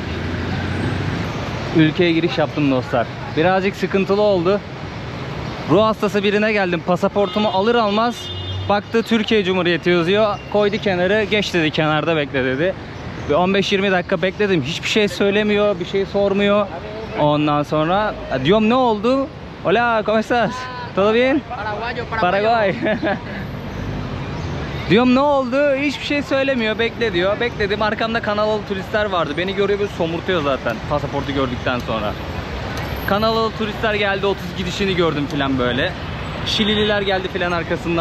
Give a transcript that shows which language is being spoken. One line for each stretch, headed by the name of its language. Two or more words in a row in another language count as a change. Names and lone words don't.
Turkish: Ülkeye giriş yaptım dostlar. Birazcık sıkıntılı oldu. Ruh hastası birine geldim. Pasaportumu alır almaz baktı Türkiye Cumhuriyeti yazıyor. Koydu kenarı, geç dedi, kenarda bekle dedi. Bir 15-20 dakika bekledim. Hiçbir şey söylemiyor, bir şey sormuyor. Ondan sonra diyorum ne oldu?
Spanish: Hola, ¿cómo estás? ¿Todo bien? Paraguay.
Turkish: Diyorum ne oldu? Hiçbir şey söylemiyor. Bekle diyor. Bekledim. Arkamda Kanadalı turistler vardı. Beni görüyor, böyle somurtuyor zaten pasaportu gördükten sonra. Kanadalı turistler geldi. 32 dişini gördüm filan böyle. Şilililer geldi filan arkasından.